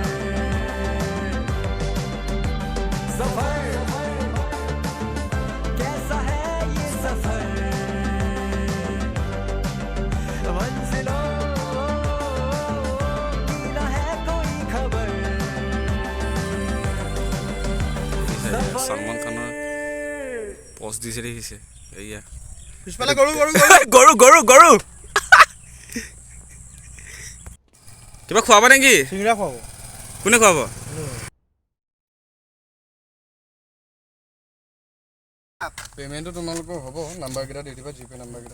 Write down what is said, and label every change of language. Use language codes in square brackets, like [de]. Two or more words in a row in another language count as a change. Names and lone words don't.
[hi] सफर कैसा है ये सफर मंजिलों की न है कोई खबर [as] সলমান খানৰ পষ্ট দিছে দেখিছে এয়া পিছফালে গৰু গৰু গৰু গৰু কিবা খোৱাবা নেকি চিংৰা খুৱাব কোনে খোৱাব পেমেণ্টটো তোমালোকৰ হ'ব নাম্বাৰকেইটা দি দিবা জিপে নাম্বাৰকেইটা